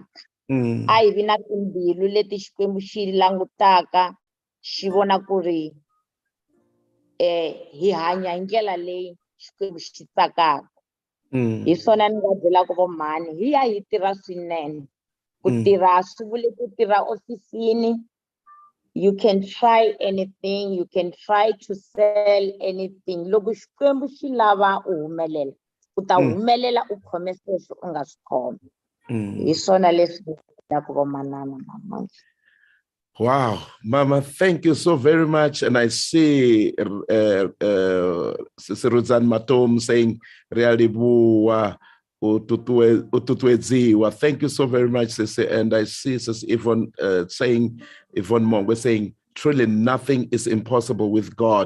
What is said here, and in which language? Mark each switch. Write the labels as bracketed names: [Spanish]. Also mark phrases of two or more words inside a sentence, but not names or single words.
[Tsonga] A hi vi na timbilu leti Xikwembu xi langutaka xi vona ku ri hi hanya hi ndlela leyi Xikwembu xi tsakaka. Hi swona ni nga byelaka vo mhani hi ya hi tirha swinene. Ku tirha swi vuli ku tirha ofisini. [English] You can try anything, you can try to sell anything. [Tsonga] Loko Xikwembu xi lava u humelela, u ta humelela u khome sweswo u nga swi khomi. Hi swona leswi ku vo manana mama. [English] Wow, Mama, thank you so very much. And I see Sister Ruzan Matom saying, thank you so very much, Sister. And I see Sister Yvonne Yvonne Mongo saying, truly nothing is impossible with God.